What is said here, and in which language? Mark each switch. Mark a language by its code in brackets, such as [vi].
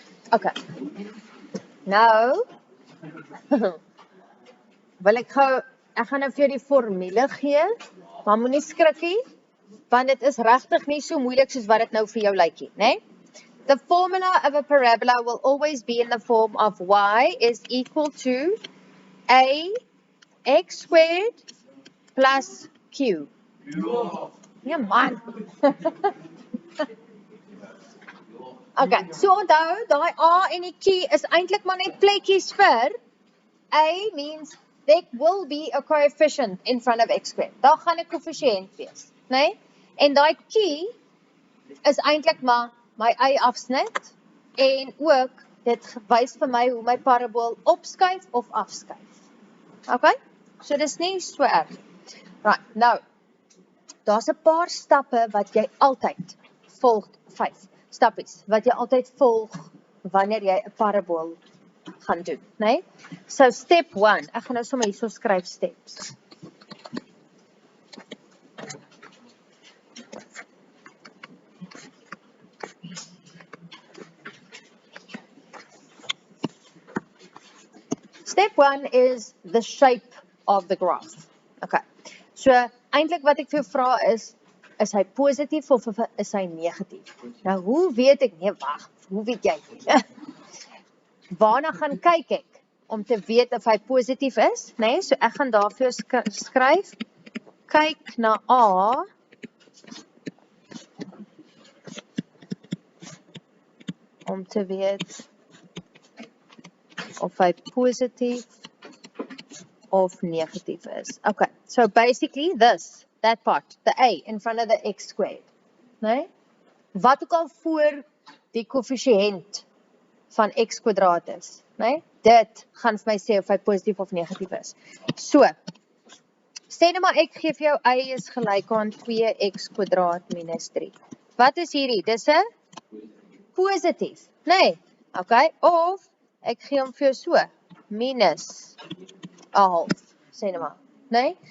[en] Okay. [af] Nou, ek gaan nou vir jou die formule gee, maar moenie skrikkie, want dit is regtig nie so moeilik soos wat dit nou vir jou lyk nie, né? [en] The formula of a parabola will always be in the form of y is equal to a x squared plus q. [af] Ja man. Okay, so onthou, daai a en die q is eintlik maar net plekkies vir a means [en] there will be a coefficient in front of x squared. [af] Daar gaan 'n koëffisiënt wees, né? En daai key is eintlik maar my y-afsnit en ook dit wys vir my hoe my parabool opskuif of afskuif. Okay? So dis nie so erg. Right, nou, daar's 'n paar stappe wat jy altyd volg, 5 stappies, wat jy altyd volg wanneer jy 'n parabool gaan doen, né? So step 1, ek gaan nou sommer hierso skryf steps. [en] Step 1 is the shape of the graph. Okay. [af] So eintlik wat ek vir jou vra is hy positief of is hy negatief? Nou hoe weet ek, nee wag, hoe weet jy? Waarna gaan kyk ek om te weet of hy positief is, né? So ek gaan daar vir jou skryf, kyk na A om te weet of hy positief of negatief is. [en] Okay, so basically that part, the A in front of the x squared, né? [af] Wat ook al voor die koëffisiënt van x kwadraat is, né? Dit gaan vir my sê of hy positief of negatief is. So, sê nou maar ek gee vir jou y is gelyk aan 2x kwadraat minus 3. Wat is hierdie? Dis 'n positief, né? Okay, of ek gee hom vir jou so, minus 1/2, sê nou maar, né?